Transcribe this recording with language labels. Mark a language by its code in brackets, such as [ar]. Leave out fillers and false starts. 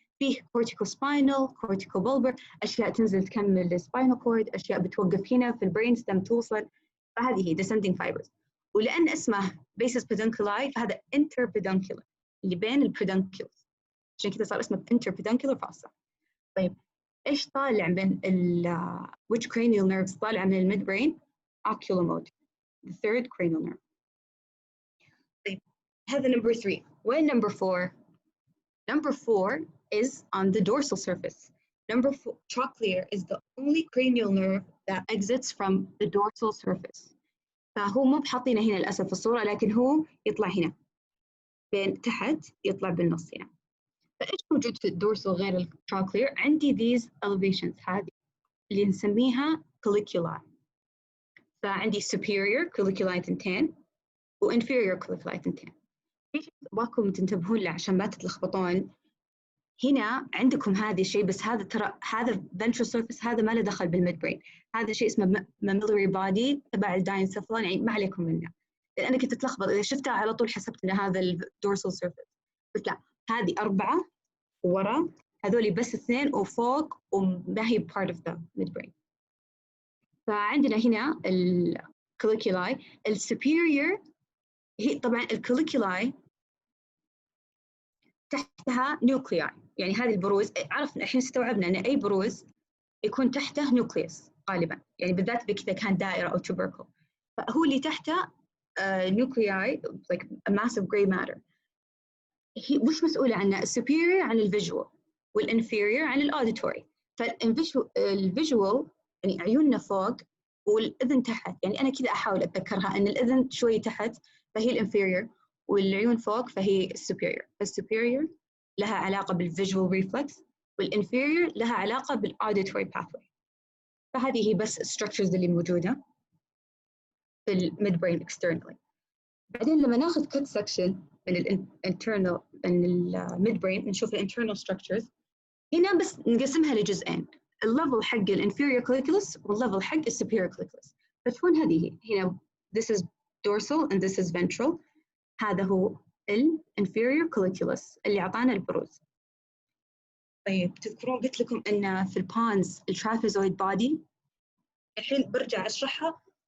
[ar] فيه corticospinal, corticobulbar، أشياء تنزل تكمل السباينال كورد، أشياء بتوقف هنا في البرين ستم توصل. فهذه هي descending fibers. ولأن اسمه basis pedunculi فهذا interpeduncular اللي بين البيدونكلز، عشان كذا صار اسمه interpeduncular fossa. طيب إيش طالع من [en] which cranial nerves [ar] طالع من الميدبرين؟ [en] oculomotor, the third cranial nerve. [ar] طيب هذا number 3. وين number 4? [en] Number 4 is on the dorsal surface. Number 4, trochlear is the only cranial nerve that exits from the dorsal surface. [ar] فهو مو بحاطينه هنا للأسف في الصورة، لكن هو يطلع هنا بين تحت، يطلع بالنص هنا. فإيش موجود في الدورسال غير التروكلير؟ عندي [en] these elevations [ar] هذه اللي نسميها colliculi. فعندي superior colliculi تنتين و inferior colliculi تنتين. في أبغاكم تنتبهون له عشان ما تتلخبطون. هنا عندكم هذا الشيء، بس هذا ترى هذا ventral surface، هذا ما له دخل بالميدبرين. هذا شيء اسمه mammillary body تبع الداينسفلون، يعني ما عليكم منه. لأن أنا كنت أتلخبط إذا شفتها على طول حسبت إن هذا الدورسال surface، بس لا، هذه 4 ورا، هذول بس 2 وفوق وما هي [en] part of the midbrain. [ar] فعندنا هنا الكوليكولاي. السوبيريور هي طبعا الكوليكولاي تحتها نيوكلياي، يعني هذه البروز. عرفنا الحين استوعبنا ان اي بروز يكون تحته نيوكليوس غالبا، يعني بالذات بكذا كان دائره او تبركل. فهو اللي تحته نيوكلياي [en] like a massive gray matter. [ar] هي وش مسؤوله عنه؟ السوبيريور عن الفيجوال والانفيريور عن الاوديتوري. فالفيجوال يعني عيوننا فوق والاذن تحت، يعني انا كذا احاول اتذكرها ان الاذن شوي تحت فهي الانفيريور، والعيون فوق فهي السوبيريور. فالسوبيريور لها علاقه بالفيجوال ريفلكس، والانفيريور لها علاقه بالاوديتوري باثوي. فهذه هي بس الستراكشرز اللي موجوده في الميدبرين اكسترنالي. بعدين لما ناخذ كت سكشن من الانترنال من الميدبرين نشوف الانترنال ستراكشرز. هنا بس نقسمها لجزئين، الليفل حق الانفيريور كوليكولس والليفل حق السوبيريور كوليكولس. فتكون هذه هنا [en] this is dorsal and this is ventral. [ar] هذا هو الانفيريور كوليكولس اللي اعطانا البروز. طيب تذكرون قلت لكم ان في البونز الترابيزويد بودي، الحين برجع اشرحها.